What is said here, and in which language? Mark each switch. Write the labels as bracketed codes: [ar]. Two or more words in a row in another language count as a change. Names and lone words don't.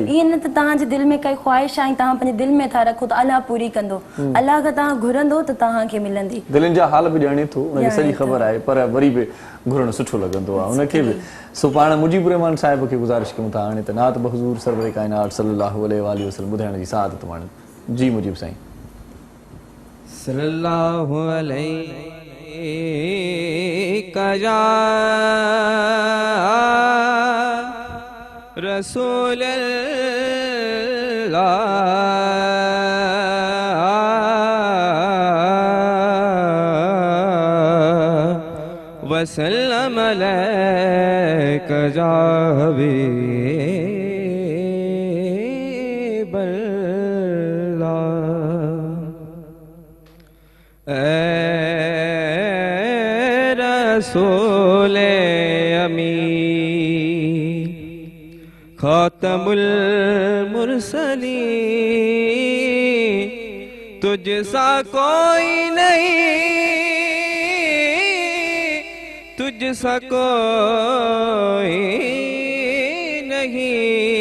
[sd] ईअं न त तव्हांजे दिलि में काई ख़्वाहिश आहे तव्हां पंहिंजे दिलि में था रखो त अलाह पूरी कंदो। अलाह खां तव्हां घुरंदो त तव्हांखे मिलंदी। दिलनि जा हाल बि ॼाणे थो, हुनखे सॼी ॼाणे थो। ख़बर आहे, पर वरी बि घुरणु सुठो लॻंदो आहे हुनखे बि। सो पाण मुजीबुर रहमान साहिब खे गुज़ारिश कयूं था हाणे त नात बहज़ूर सरवर काइनात [ar] صلى الله عليه وسلم [sd] ॿुधाइण जी सादत माणे। जी मुजीब साईं। [ar] صلى الله عليه يا رسول الله وسلم عليك يا حبيب الله. [ur] اے رسول امین خاتم المرسلین تجھ سا کوئی نہیں، تجھ سا کوئی نہیں.